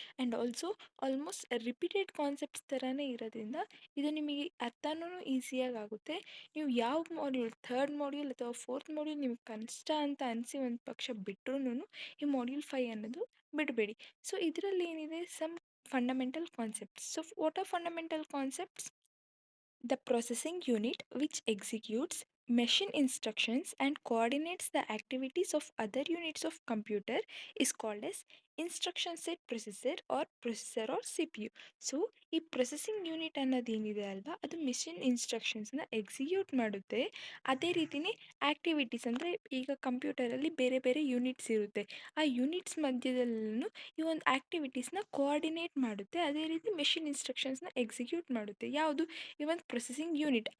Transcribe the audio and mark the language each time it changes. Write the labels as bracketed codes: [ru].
[kn] And also almost repeated concepts ಥರನೇ ಇರೋದ್ರಿಂದ ಇದು ನಿಮಗೆ ಅರ್ಥನೂ ಈಸಿಯಾಗಿ ಆಗುತ್ತೆ. ನೀವು ಯಾವ ಮಾಡ್ಯೂಲ್, ಥರ್ಡ್ ಮಾಡ್ಯೂಲ್ ಅಥವಾ ಫೋರ್ತ್ ಮಾಡ್ಯೂಲ್ ನಿಮ್ಗೆ ಕಷ್ಟ ಅಂತ ಅನಿಸಿ ಒಂದು ಪಕ್ಷ ಬಿಟ್ರೂ ಈ ಮಾಡ್ಯೂಲ್ 5 ಅನ್ನೋದು ಬಿಡಬೇಡಿ. ಸೊ ಇದರಲ್ಲಿ ಏನಿದೆ, some fundamental concepts. [en] So what are fundamental concepts? The processing unit which executes machine instructions and coordinates the activities of other units of computer is called as instruction set processor or CPU. [kn] So ಈ processing unit ಅನ್ನೋದೇನಿದೆ ಅಲ್ವಾ, ಅದು machine ಇನ್ಸ್ಟ್ರಕ್ಷನ್ಸ್ನ execute ಮಾಡುತ್ತೆ. ಅದೇ ರೀತಿಯೇ activities ಅಂದರೆ ಈಗ ಕಂಪ್ಯೂಟರಲ್ಲಿ ಬೇರೆ ಬೇರೆ ಯೂನಿಟ್ಸ್ ಇರುತ್ತೆ. ಆ ಯೂನಿಟ್ಸ್ ಮಧ್ಯದಲ್ಲೂ ಈ ಒಂದು ಆ್ಯಕ್ಟಿವಿಟೀಸ್ನ ಕೋಆರ್ಡಿನೇಟ್ ಮಾಡುತ್ತೆ. ಅದೇ ರೀತಿ ಮೆಷಿನ್ ಇನ್ಸ್ಟ್ರಕ್ಷನ್ಸ್ನ ಎಕ್ಸಿಕ್ಯೂಟ್ ಮಾಡುತ್ತೆ. ಯಾವುದು? ಈ ಒಂದು ಪ್ರೊಸೆಸಿಂಗ್ ಯೂನಿಟ್.